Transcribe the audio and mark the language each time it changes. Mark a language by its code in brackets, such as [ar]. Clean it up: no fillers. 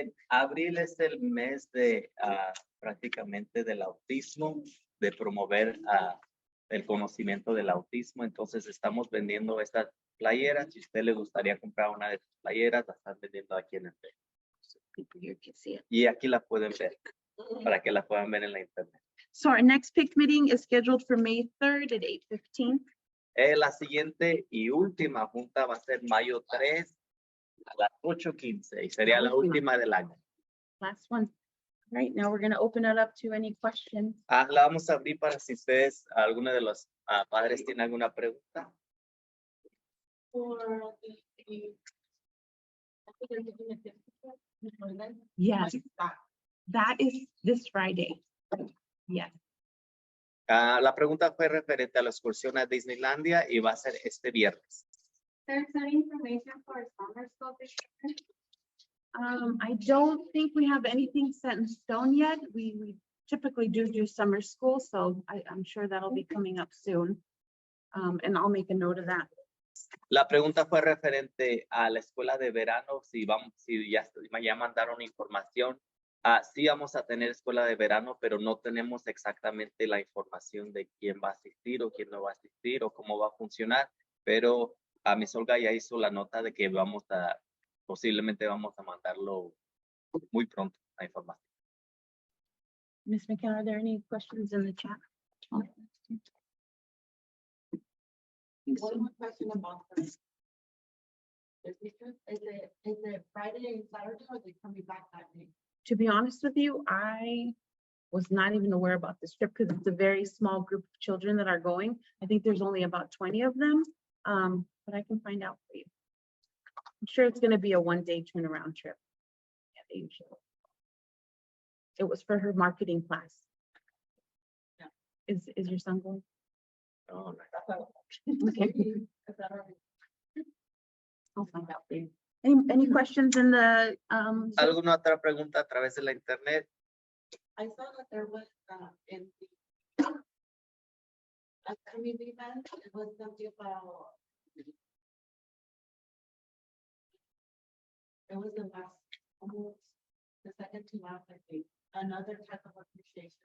[es] Abril es el mes de prácticamente del autismo, de promover el conocimiento del autismo. Entonces estamos vendiendo estas playeras. Si a usted le gustaría comprar una de sus playeras, la están vendiendo aquí en el Facebook. [en] People here can see it. [es] Y aquí la pueden ver, para que la puedan ver en la internet. [en] So our next PIC meeting is scheduled for May 3rd at 8:15. [es] La siguiente y última junta va a ser mayo 3 a las 8:15 y sería la última del año. [en] Last one. All right, now we're going to open it up to any questions. [es] La vamos a abrir para si ustedes, alguno de los padres tiene alguna pregunta. [en] Yes, that is this Friday. Yes. [es] La pregunta fue referente a la excursión a Disneylandia y va a ser este viernes. [en] There's any information for summer school this year? I don't think we have anything set in stone yet. We typically do summer school, so I'm sure that'll be coming up soon. And I'll make a note of that. [es] La pregunta fue referente a la escuela de verano, si ya mandaron información. Sí vamos a tener escuela de verano, pero no tenemos exactamente la información de quién va a asistir o quién no va a asistir o cómo va a funcionar, pero Miss Olga ya hizo la nota de que posiblemente vamos a mandarlo muy pronto, la información. [en] Ms. McKenna, are there any questions in the chat? One more question about this. Is it Friday and Saturday, or are they coming back that day? To be honest with you, I was not even aware about this trip because it's a very small group of children that are going. I think there's only about 20 of them, but I can find out for you. I'm sure it's going to be a one-day turnaround trip. Yeah, they usually. It was for her marketing class. Yeah. Is your son going? No, Okay. I'll find out for you. Any questions in the, [es] ¿Alguna otra pregunta a través de la internet? [en] I saw that there was, in the upcoming event, it was something about. It was the last, almost the second to last, I think, another type of appreciation.